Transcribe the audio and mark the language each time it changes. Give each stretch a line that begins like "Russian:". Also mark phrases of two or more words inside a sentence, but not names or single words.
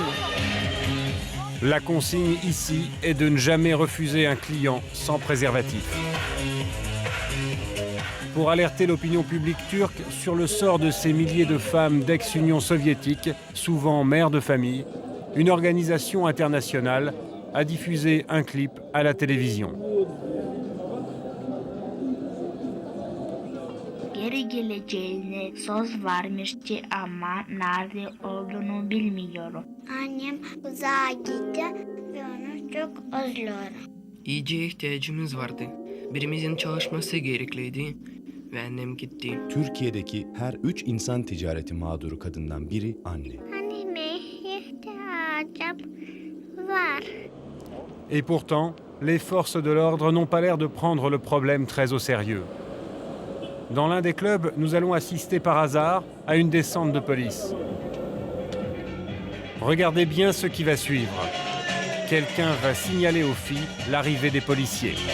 French: La consigne ici est de ne jamais refuser un client sans préservatif. Pour alerter l'opinion publique turque sur le sort de ces milliers de femmes d'ex-Union soviétique, souvent mères de famille, une organisation internationale a diffusé un clip à la télévision.
Turkish: Geri geleceğine söz vermişti ama nerede olduğunu bilmiyorum. Annem uzağa gitti ve onu çok özlüyorum. İyice ihtiyacımız vardı. Birimizin çalışması gerekliydi ve annem gitti. Türkiye'deki her 3 insan ticareti mağduru kadından biri anne. Anneme ihtiyacım var.
French: Et pourtant, les forces de l'ordre n'ont pas l'air de prendre le problème très au sérieux. Dans l'un des clubs, nous allons assister par hasard à une descente de police. Regardez bien ce qui va suivre. Quelqu'un va signaler aux filles l'arrivée des policiers.